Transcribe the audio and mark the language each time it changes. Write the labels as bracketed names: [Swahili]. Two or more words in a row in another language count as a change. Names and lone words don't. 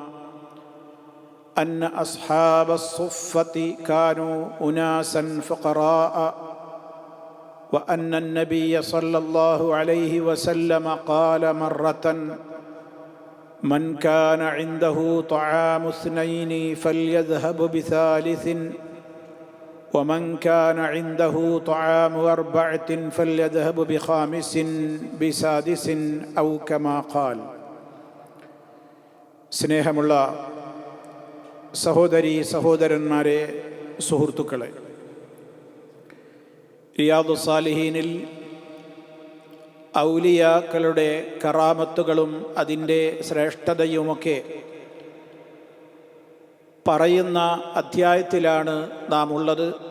[Arabic] أن أصحاب الصفة كانوا أناسا فقراء، وأن النبي صلى الله عليه وسلم قال مرة: من كان عنده طعام اثنين فليذهب بثالث، ومن كان عنده طعام أربعة فليذهب بخامس بسادس أو كما قال. [Malayalam] സ്നേഹമുള്ള സഹോദരീ സഹോദരന്മാരെ, സുഹൃത്തുക്കളെ, റിയാദു സാലിഹീനിൽ ഔലിയാക്കളുടെ കറാമത്തുകളും അതിൻ്റെ ശ്രേഷ്ഠതയുമൊക്കെ പറയുന്ന അധ്യായത്തിലാണ് നാം ഉള്ളത്.